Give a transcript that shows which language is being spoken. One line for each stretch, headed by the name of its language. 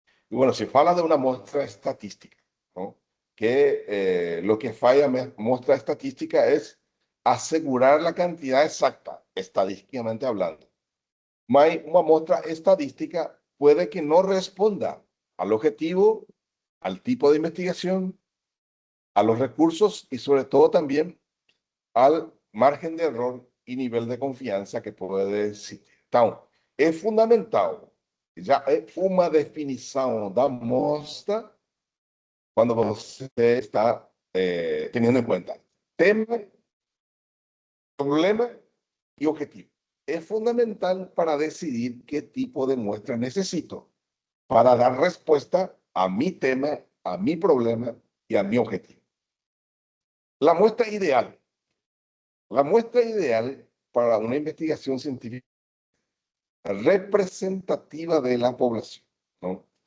Spanish: Y bueno, se habla de una muestra estadística, ¿no? Que lo que falla muestra estadística es asegurar la cantidad exacta, estadísticamente hablando. Una muestra estadística puede que no responda al objetivo, al tipo de investigación, a los recursos y sobre todo también al margen de error y nivel de confianza que puede existir.
Portuguese: Então, é fundamental, já é uma definição da mostra quando você está
Spanish: teniendo en cuenta tema, problema y objetivo. Es fundamental para decidir qué tipo de muestra necesito para dar respuesta a mi tema, a mi problema y a mi objetivo. La muestra ideal. La muestra ideal para una investigación científica representativa de la población, ¿no?